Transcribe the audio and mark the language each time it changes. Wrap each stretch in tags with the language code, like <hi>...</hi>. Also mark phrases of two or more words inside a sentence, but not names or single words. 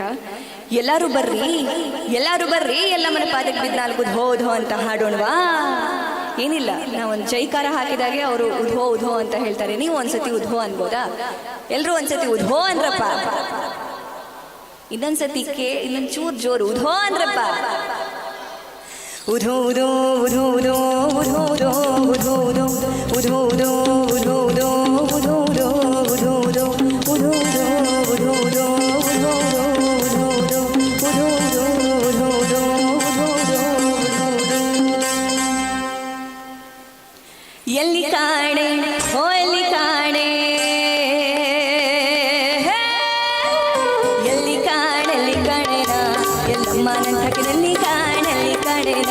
<kn>ಎಲ್ಲರೂ ಬರ್ರಿ ಎಲ್ಲಮ್ಮನ ಪಾದಕ್ಕೆ ಬಿದ್ದು ನಾಲ್ಕು ಉಧೋ ಅಂತ ಹಾಡೋಣವಾ? ಏನಿಲ್ಲ, ನಾವೊಂದು ಜೈಕಾರ ಹಾಕಿದಾಗೆ ಅವರು ಉಧೋ ಅಂತ ಹೇಳ್ತಾರೆ. ನೀವು ಒಂದ್ಸತಿ ಉಧೋ ಅನ್ಬೋದಾ? ಎಲ್ಲರೂ ಒಂದ್ಸತಿ ಉಧೋ ಅಂದ್ರಪ್ಪ. ಇನ್ನೊಂದ್ಸತಿ ಇನ್ನೊಂದು ಚೂರು ಜೋರು ಉಧೋ ಅಂದ್ರಪ್ಪ. ಉಧೋ ಉಧೋ ಉಧೋ ಉಧೋ ಉಧೋ ಉಧೋ ಉಧೋ ಉಧೋ ಉಧೋ ಉಧೋ ಉಧೋ ಉಧೋ ಉಧೋ ಉಧೋ ಉಧೋ ಉಧೋ ಉಧೋ ಉಧೋ ಎಲ್ಲಿ ಕಾಣೆ ಓ ಎಲ್ಲಿ ಕಾಣೆ, ಎಲ್ಲಿ ಕಾಣೆಲ್ಲಿ ಕಾಣೆನ ಎಲ್ಲಮ್ಮ ನಂತಕಿನಲ್ಲಿ ಕಾಣೆಲ್ಲಿ ಕಾಣೆನ,</kn>